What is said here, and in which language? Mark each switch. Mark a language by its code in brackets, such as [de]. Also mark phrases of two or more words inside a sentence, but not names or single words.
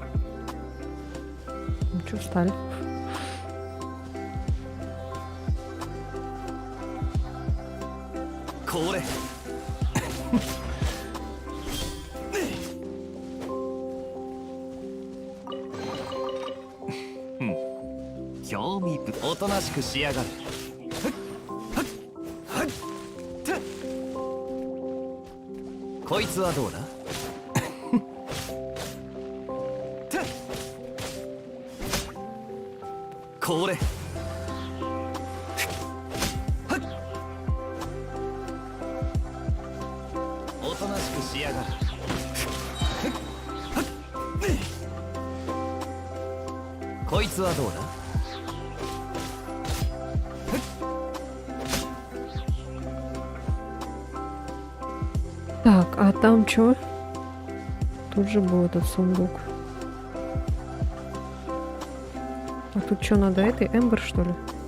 [ru] Ну что, встали? [ja] Коре. 興味深い。おとなしくしやがれ。こいつはどうだ？これ。おとなしくしやがれ。こいつはどうだ？ [ru] Так, а там что? Тут же был этот сундук. А тут что, надо этой Эмбер, что ли?